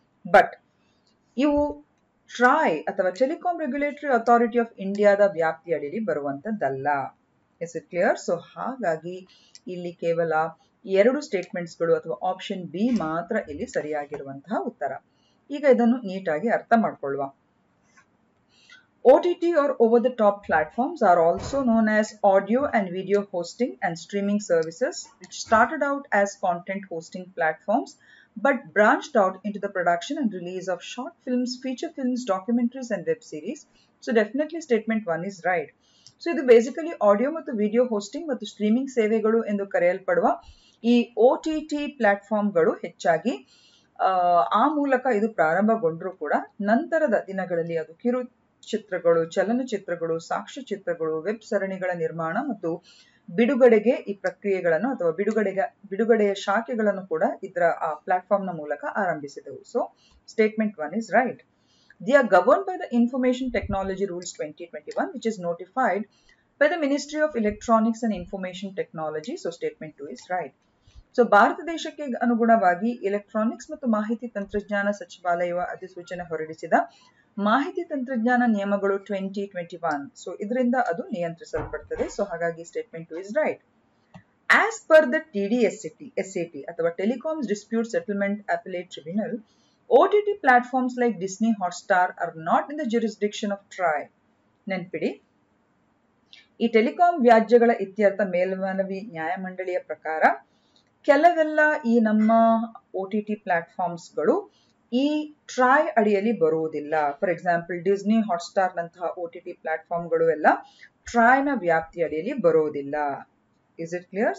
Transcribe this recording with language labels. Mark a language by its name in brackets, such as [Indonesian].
[Kannada] But ಇವು TRAI ಅಥವಾ telecom regulatory authority of ಇಂಡಿಯಾದ ವ್ಯಾಪ್ತಿಯ ಅಡಿಯಲ್ಲಿ ಬರುವಂತದ್ದಲ್ಲ. [English] Is it clear? [Kannada] ಸೊ ಹಾಗಾಗಿ ಇಲ್ಲಿ ಕೇವಲ 2 ಸ್ಟೇಟ್ಮೆಂಟ್ಸ್ಗಳು ಅಥವಾ ಆಪ್ಷನ್ ಬಿ ಮಾತ್ರ ಇಲ್ಲಿ ಸರಿಯಾಗಿರುವಂತಹ ಉತ್ತರ. ಈಗ ಇದನ್ನು ನೀಟಾಗಿ ಅರ್ಥ ಮಾಡ್ಕೊಳ್ಳುವ. [English] OTT or over-the-top platforms are also known as audio and video hosting and streaming services, which started out as content hosting platforms but branched out into the production and release of short films, feature films, documentaries and web series. So definitely statement 1 is right. [Kannada] So ಇದು basically audio ಮತ್ತು video hosting ಮತ್ತು streaming ಸೇವೆಗಳು ಎಂದು ಕರೆಯಲ್ಪಡುವ ಈ OTT ಪ್ಲಾಟ್ಫಾರ್ಮ್ಗಳು ಹೆಚ್ಚಾಗಿ ಆ ಮೂಲಕ ಇದು ಪ್ರಾರಂಭಗೊಂಡರೂ ಕೂಡ ನಂತರದ ದಿನಗಳಲ್ಲಿ ಅದು ಚಿತ್ರಗಳು, ಚಲನಚಿತ್ರಗಳು, ಸಾಕ್ಷ್ಯಚಿತ್ರಗಳು, ವೆಬ್ ಸರಣಿಗಳ ನಿರ್ಮಾಣ ಮತ್ತು ಬಿಡುಗಡೆಗೆ ಈ ಪ್ರಕ್ರಿಯೆಗಳನ್ನು ಅಥವಾ ಬಿಡುಗಡೆಯ ಶಾಖೆಗಳನ್ನು ಕೂಡ ಇದರ ಆ ಪ್ಲಾಟ್ಫಾರ್ಮ್ನ ಮೂಲಕ ಆರಂಭಿಸಿದವು. [English] So statement 1 is right. They are governed by the Information Technology Rules 2021, which is notified by the Ministry of Electronics and Information Technology. So statement 2 is right. [Kannada] So Bharat ದೇಶಕ್ಕೆ ಅನುಗುಣವಾಗಿ ಎಲೆಕ್ಟ್ರಾನಿಕ್ಸ್ ಮತ್ತು ಮಾಹಿತಿ ತಂತ್ರಜ್ಞಾನ ಸಚಿವಾಲಯವು ಅಧಿಸೂಚನೆ ಹೊರಡಿಸಿದ ಮಾಹಿತಿ ತಂತ್ರಜ್ಞಾನ ನಿಯಮಗಳು 2021. ಸೊ ಇದರಿಂದ ಅದು ನಿಯಂತ್ರಿಸಲ್ಪಡ್ತದೆ. ಸೊ ಹಾಗಾಗಿ statement 2 [English] is right. As per the TDSAT ಅಥವಾ telecoms dispute settlement appellate tribunal, OTT platforms like Disney Hotstar are not in the jurisdiction of TRAI. [Kannada] ನೆನ್ಪಿಡಿ, ಈ ಟೆಲಿಕಾಂ ವ್ಯಾಜ್ಯಗಳ ಇತ್ಯರ್ಥ ಮೇಲ್ಮನವಿ ನ್ಯಾಯಮಂಡಳಿಯ ಪ್ರಕಾರ ಕೆಲವೆಲ್ಲ ಈ ನಮ್ಮ OTT ಪ್ಲಾಟ್ಫಾರ್ಮ್ಸ್ಗಳು ಈ ಟ್ರಾಯ್ ಅಡಿಯಲ್ಲಿ ಬರುವುದಿಲ್ಲ. ಫಾರ್ ಎಕ್ಸಾಂಪಲ್ ಡಿಸ್ನಿ ಹಾಟ್ಸ್ಟಾರ್ ನಂತಹ OTT ಪ್ಲಾಟ್ಫಾರ್ಮ್ಗಳು ಎಲ್ಲ ಟ್ರಾಯ್ನ ವ್ಯಾಪ್ತಿ ಅಡಿಯಲ್ಲಿ ಬರುವುದಿಲ್ಲ. [English] Is it clear?